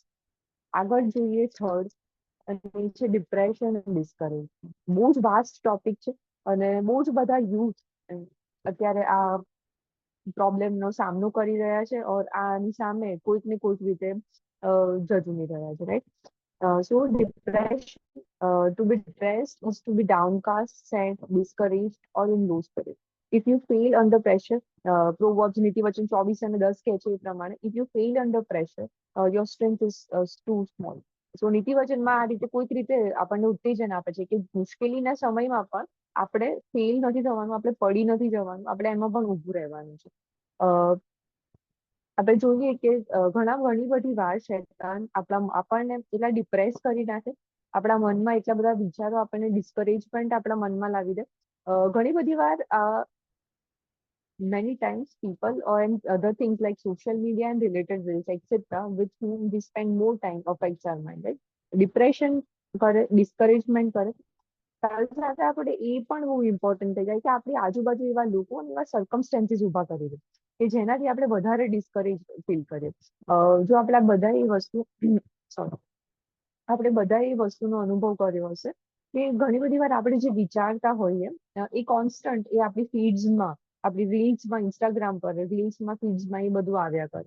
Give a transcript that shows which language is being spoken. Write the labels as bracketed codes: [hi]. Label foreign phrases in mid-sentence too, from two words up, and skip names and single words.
[gu] આગળ જોઈએ થર્ડ અને એ છે ડિપ્રેશન અને ડિસ્કરેજ. બહુ જ [en] vast topic [gu] છે અને બહુ જ બધા યુથ અત્યારે આ પ્રોબ્લેમનો સામનો કરી રહ્યા છે ઓર આની સામે કોઈક ને કોઈક રીતે ઝઝુમી રહ્યા છે, રાઈટ? [en] So depression, to be depressed is to be downcast, sad, discouraged, or in low spirit. If you fail under pressure, Proverbs [gu] નીતિવચન 24 અને 10 કહે છે એ પ્રમાણે, [en] if you fail under pressure, your strength is too small. [gu] So નીતિવચનમાં આ રીતે કોઈક રીતે આપણને ઉત્તેજન આપે છે કે મુશ્કેલીના સમયમાં પણ આપણે ફેલ નથી થવાનું, આપણે પડી નથી જવાનું, આપણે એમાં પણ ઊભું રહેવાનું છે. આપણે જોઈએ કે ઘણી બધી વાર શૈતાન આપણને એટલા ડિપ્રેસ કરી નાખે, આપણા મનમાં એટલા બધા વિચારો આપણને ડિસ્કરેજમેન્ટ આપણા મનમાં લાવી દે. ઘણી બધી વાર [en] many times people and other things like social media and related reels etc with whom we spend more time affects our mind, right? [gu] ડિપ્રેશન કરે, ડિસ્કરેજમેન્ટ કરે, સાથે સાથે આપણે એ પણ બહુ ઇમ્પોર્ટન્ટ થઈ જાય કે આપણી આજુબાજુ એવા લોકો અને એવા સર્કમસ્ટેન્સીસ ઉભા કરી દે કે જેનાથી આપણે વધારે [en] discourage feel [gu] કરીએ. જો આપણે બધા એ વસ્તુ સોરી આપણે બધા એ વસ્તુનો અનુભવ કર્યો હશે કે ઘણી બધી વાર આપણે જે વિચારતા હોઈએ એ કોન્સ્ટન્ટ એ આપણી ફીડ્સમાં, આપણી રીલ્સમાં, ઇન્સ્ટાગ્રામ પર રીલ્સમાં, ફીડ્સમાં એ બધું આવ્યા કરે.